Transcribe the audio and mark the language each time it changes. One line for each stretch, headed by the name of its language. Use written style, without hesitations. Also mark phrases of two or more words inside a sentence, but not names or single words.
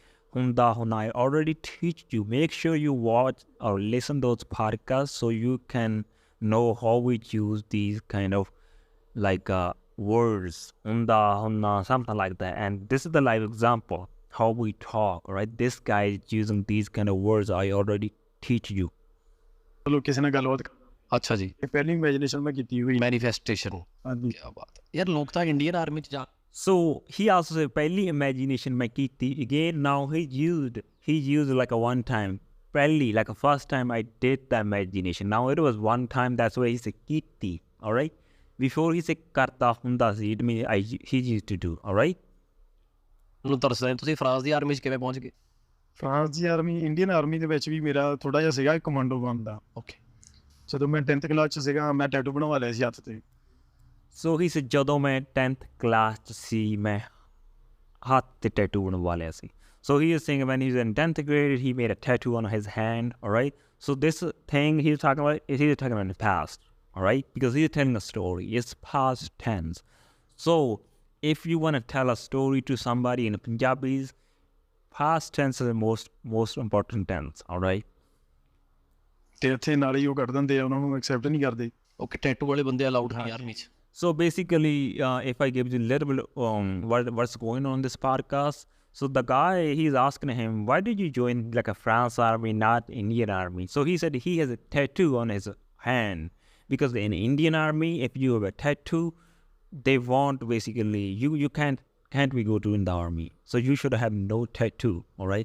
Punjabi: ਹੁੰਦਾ ਹੁੰਨਾ,
English: I already teach you. Make sure you watch or listen those podcasts so you can know how we use these kind of like words.
Punjabi: ਹੁੰਦਾ ਹੁੰਨਾ,
English: something like that. And this is the live example how we talk. All right. This guy is using these kind of words I already teach you.
Punjabi: ਚਲੋ ਕਿਸੇ ਨਾਲ ਗੱਲਬਾਤ ਅੱਛਾ ਜੀ ਇਹ ਪਹਿਲੀ ਇਮੇਜਿਨੇਸ਼ਨ ਮੈਂ ਕੀਤੀ ਹੋਈ ਮੈਨੀਫੈਸਟੇਸ਼ਨ ਹਾਂਜੀ ਕੀ ਬਾਤ ਹੈ ਯਾਰ ਲੋਕ ਤਾਂ ਇੰਡੀਅਨ ਆਰਮੀ ਚ ਜਾ
English: So he also said,
Punjabi: "ਪਹਿਲੀ ਇਮੇਜਿਨੇਸ਼ਨ ਮੈਂ ਕੀਤੀ."
English: Again, now he used like a one time. Pehli, like a first time I did the imagination. Now it was one time. That's why he said kiti. All right. Before he said
Punjabi: ਕਰਦਾ ਹੁੰਦਾ ਸੀ,
English: it means he used to do. All right.
Punjabi: ਮੈਨੂੰ ਤਰਸਦਾ ਤੁਸੀਂ ਫਰਾਂਸ ਦੀ ਆਰਮੀ ਚ ਕਿਵੇਂ ਪਹੁੰਚ ਗਏ ਫਰਾਂਸ ਦੀ ਆਰਮੀ ਇੰਡੀਅਨ ਆਰਮੀ ਦੇ ਵਿੱਚ ਵੀ ਮੇਰਾ ਥੋੜਾ ਜਿਹਾ ਸੀਗਾ ਕਮਾਂਡੋ ਬਣਦਾ ਓਕੇ ਜਦੋਂ ਮੈਂ 10th ਕਲਾਸ 'ਚ ਸੀਗਾ ਮੈਂ ਟੈਟੂ ਬਣਵਾ ਲਿਆ ਸੀ ਹੱਥ ਤੇ
English: So he said,
Punjabi: ਜਦੋਂ ਮੈਂ
English: 10th class
Punjabi: 'ਚ ਸੀ ਮੈਂ ਹੱਥ ਤੇ tattoo ਬਣਵਾ ਲਿਆ ਸੀ.
English: So he is saying when he was in 10th grade, he made a tattoo on his hand, all right? So this thing he's talking about in the past, all right? Because he's telling a story. It's past tense. So if you want to tell a story to somebody in Punjabis, past tense is the most important tense, all right?
Punjabi: ਤੇ ਇੱਥੇ ਨਾਲ ਹੀ ਉਹ ਕੱਢ ਦਿੰਦੇ ਆ ਉਹਨਾਂ ਨੂੰ ਐਕਸੈਪਟ ਨਹੀਂ ਕਰਦੇ ਓਕੇ ਟੈਟੂ ਵਾਲੇ ਬੰਦੇ ਅਲਾਉਡ ਨਹੀਂ ਆਰਮੀ ਚ
English: So basically, if I give you a little bit what's going on in this podcast, so the guy, he's asking him, why did you join like a France army, not Indian army? So he said he has a tattoo on his hand, because in Indian army, if you have a tattoo, they want basically you can't we go to in the army, so you should have no tattoo, all right?